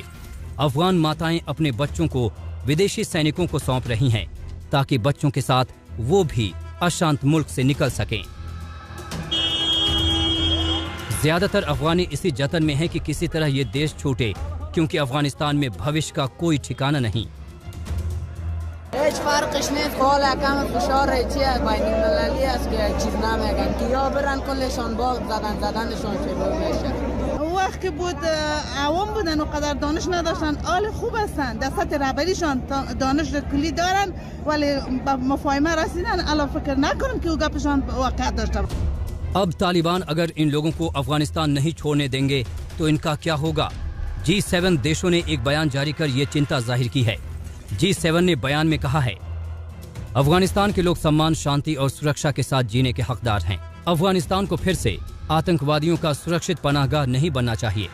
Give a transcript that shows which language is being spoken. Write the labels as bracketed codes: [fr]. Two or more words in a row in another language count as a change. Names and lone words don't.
[hi] अफगान माताएं अपने बच्चों को विदेशी सैनिकों को सौंप रही हैं ताकि बच्चों के साथ वो भी अशांत मुल्क से निकल सकें। ज्यादातर अफगानी इसी जतन में हैं कि किसी तरह ये देश छूटे, क्योंकि अफगानिस्तान में भविष्य का कोई ठिकाना नहीं। [fa] وقتی بود عوام بودن و قدر دانش نداشتن، حال خوب هستن، در سطح رهبریشان دانش کلی دارن، ولی به مفاهمه رسیدن. الان فکر نکنم که او گپشان واقعیت داشته باشه. [hi] अब तालिबान अगर इन लोगों को अफगानिस्तान नहीं छोड़ने देंगे तो इनका क्या होगा? G7 देशों ने एक बयान जारी कर ये चिंता जाहिर की है। G7 ने बयान में कहा है, अफगानिस्तान के लोग सम्मान, शांति और सुरक्षा के साथ जीने के हकदार हैं। अफगानिस्तान को फिर से आतंकवादियों का सुरक्षित पनाहगाह नहीं बनना चाहिए।